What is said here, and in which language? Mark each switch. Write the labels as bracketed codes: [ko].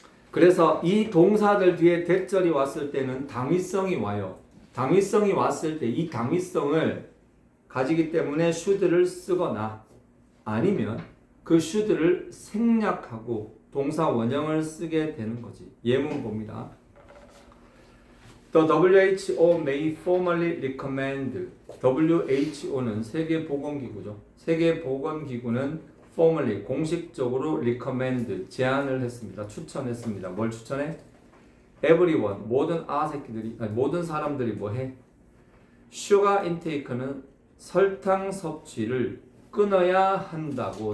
[ko] 그래서 이 동사들 뒤에 대절이 왔을 때는 당위성이 와요. 당위성이 왔을 때 이 당위성을 가지기 때문에 should를 쓰거나 아니면 그 should를 생략하고 동사 원형을 쓰게 되는 거지. 예문 봅니다. [en] The WHO may formally recommend. [ko] WHO는 세계보건기구죠. 세계보건기구는 formally 공식적으로 recommend 제안을 했습니다. 추천했습니다. 뭘 추천해? Everyone 모든 사람들이 뭐해? sugar intake는 설탕 섭취를 끊어야 한다고.